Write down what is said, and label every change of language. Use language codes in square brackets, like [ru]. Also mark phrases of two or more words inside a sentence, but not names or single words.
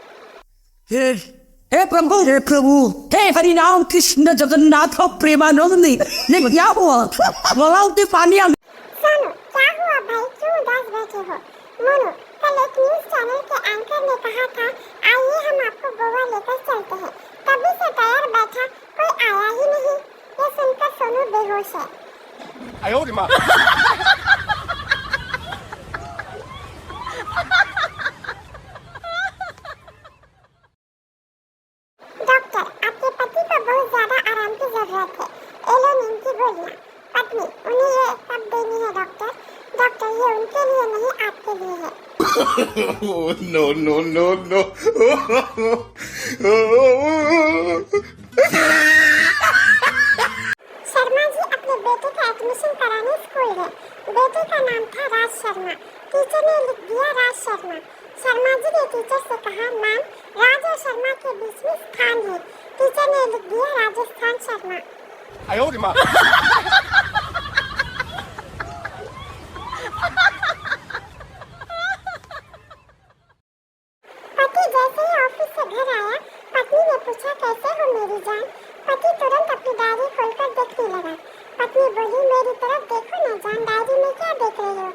[hi] हे प्रभु, हे प्रभु, हे हरिनाम कृष्ण जगन्नाथ प्रेमानंद, ये क्या हुआ? बोलाओ तो पानी आ। सोनू, क्या हुआ भाई, क्यों उदास बैठे हो? मोनू, कल एक [en] news channel [hi] के एंकर ने कहा था, आइए हम आपको गोवा लेकर चलते हैं। तभी से तैयार बैठा, कोई आया ही नहीं। ये सुनकर सोनू बेहोश है। [zh] 哎呦我的妈！ [hi] डॉक्टर, आपके पति को बहुत ज्यादा आराम की जरूरत है। एलो नींद की गोलियां। पत्नी, उन्हें ये कब देनी है डॉक्टर? डॉक्टर, ये उनके लिए नहीं आपके लिए है। [en] Oh, no, no, no, no. [hi] शर्मा जी अपने बेटे का एडमिशन कराने स्कूल गए। बेटे का नाम था राज शर्मा। टीचर ने लिख दिया राज शर्मा। शर्मा जी ने टीचर से कहा, मैम राज और शर्मा के बीच में स्थान है। टीचर ने लिख दिया राजस्थान शर्मा। [zh] 哎呦我的妈！ [hi] पति जैसे ही ऑफिस से घर आया, पत्नी ने पूछा, कैसे हो मेरी जान? पति तुरंत अपनी डायरी खोलकर देखने लगा। पत्नी बोली, मेरी तरफ देखो ना जान, डायरी में क्या देख रही हो?